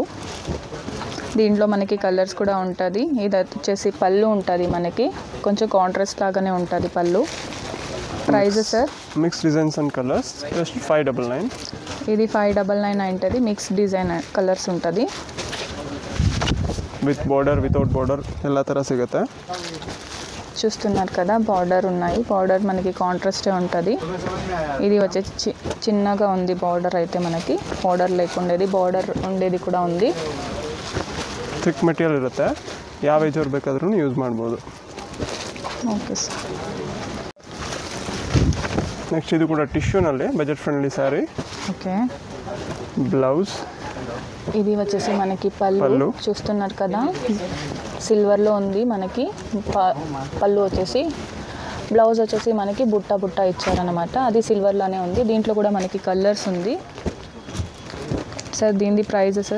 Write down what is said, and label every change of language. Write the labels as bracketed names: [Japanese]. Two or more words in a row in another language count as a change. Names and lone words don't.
[Telugu] దీంట్లో మనకి కలర్స్ కూడా ఉంటుంది. ఇది వచ్చేసి పళ్ళు ఉంటుంది. మనకి కొంచెం కాంట్రాస్ట్ లాగానే ఉంటుంది పళ్ళు. [English] Price sir? Mix designs and colours just 599. [Telugu] ఇది 599 ఉంటుంది. [English] mix design colours [Telugu] ఉంటుంది. [English] with border without border [Kannada] ಎಲ್ಲ ಥರ ಸಿಗುತ್ತೆ. [Telugu] చూస్తున్నారు కదా బార్డర్ ఉన్నాయి. బార్డర్ మనకి కాంట్రాస్టే ఉంటుంది. ఇది వచ్చేసి చిన్నగా ఉంది బార్డర్ అయితే మనకి. బార్డర్ లేకుండేది, బార్డర్ ఉండేది ಕೂಡ ఉంది. [English] thick material [Kannada] ಇರುತ್ತೆ, ಯಾವ ಏಜ್ ಅವ್ರು ಬೇಕಾದ್ರೂ ಯೂಸ್ ಮಾಡ್ಬೋದು. [English] Okay sir. [Kannada] ನೆಕ್ಸ್ಟ್ ಇದು ಕೂಡ ಟಿಶ್ಯೂನಲ್ಲಿ [English] budget friendly saree. [Telugu] ఓకే. బ్లౌజ్ ఇది వచ్చేసి మనకి పళ్ళు చూస్తున్నారు కదా, సిల్వర్లో ఉంది మనకి. పళ్ళు వచ్చేసి, బ్లౌజ్ వచ్చేసి మనకి బుట్ట బుట్ట ఇచ్చారనమాట, అది సిల్వర్లోనే ఉంది. దీంట్లో కూడా మనకి కలర్స్ ఉంది. సార్ దీని [English] price sir